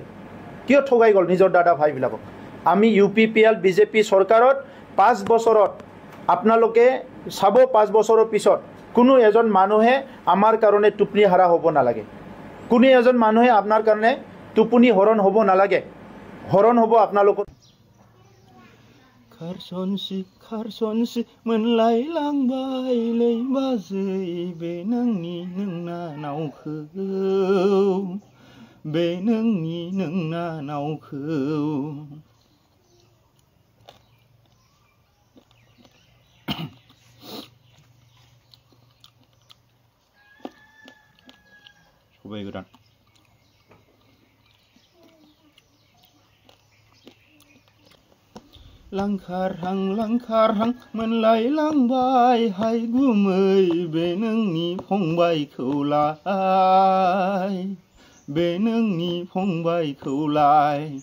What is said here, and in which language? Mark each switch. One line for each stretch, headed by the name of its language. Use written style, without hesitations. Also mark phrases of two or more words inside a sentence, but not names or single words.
Assamese: কিয় ঠগাই গ'ল নিজৰ দাদা ভাইবিলাকক? আমি UPPL BJP চৰকাৰত 5 বছৰত আপোনালোকে চাব, 5 বছৰৰ পিছত কোনো এজন মানুহে আমাৰ কাৰণে টোপনি হাৰা হ'ব নালাগে। কোনো এজন মানুহে আপোনাৰ কাৰণে টোপনি হৰণ হ'ব নালাগে। হৰণ হ'ব আপোনালোকৰ।
Bodo: खारसनसि मोनलायलांबाय लैबाजै बे नोंनि नोंना नावखौ, बे नोंनि नोंना नावखौ। सबाय गोरान लांखारहां मोनलायलांबाय हाय गुमै बे नोंनि फंबायखौलाय, बे नोंनि फंबायखौलाय।